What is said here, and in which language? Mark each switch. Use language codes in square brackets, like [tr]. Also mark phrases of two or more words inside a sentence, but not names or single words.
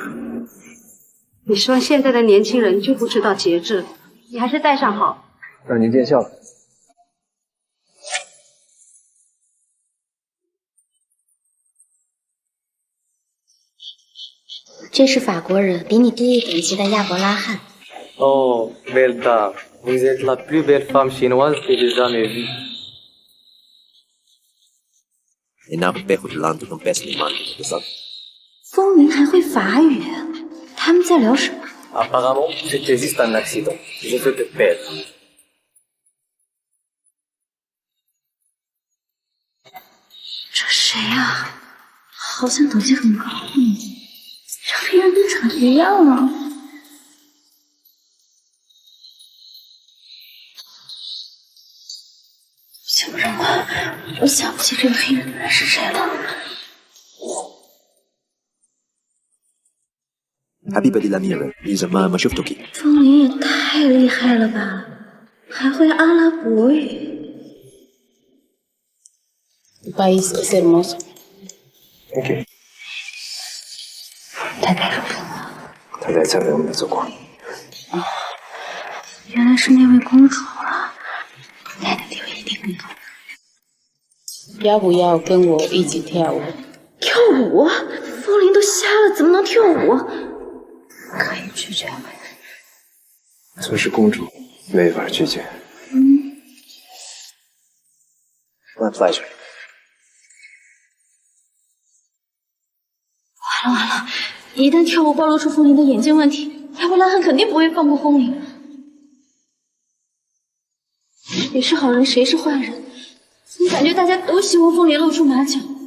[zh] 你说现在的年轻人就不知道节制，你还是戴上好。让您见笑了。这是法国人，比你低1等级的亚伯拉罕。 [fr] Oh, Belda, vous êtes la plus belle femme chinoise que j'ai jamais vue. [zh] « 风铃还会法语，他们在聊什么？ [fr] Apparemment, c'était juste un accident. Je veux te perdre. [zh] 这谁啊？好像等级很高。这批人都长一样啊。小人我想不起这个黑人的人是谁了。 [ar] حبيبة الأميرة إذا ما شفتك [zh] 风铃也太厉害了吧，还会阿拉伯语。 [es] Tu país es hermoso. [en] Thank you。 [zh] 太太说什么？他在餐厅我们走过。哦，原来是那位公主啊，奶奶地位一定更高。要不要跟我一起跳舞？跳舞？风铃都瞎了，怎么能跳舞？可以拒绝。作为是公主，没法拒绝。 [en] My pleasure。 [zh] 完了完了！一旦跳舞暴露出风铃的眼睛问题，亚伯拉罕肯定不会放过风铃。谁是好人，谁是坏人？怎么感觉大家都希望风铃露出马脚？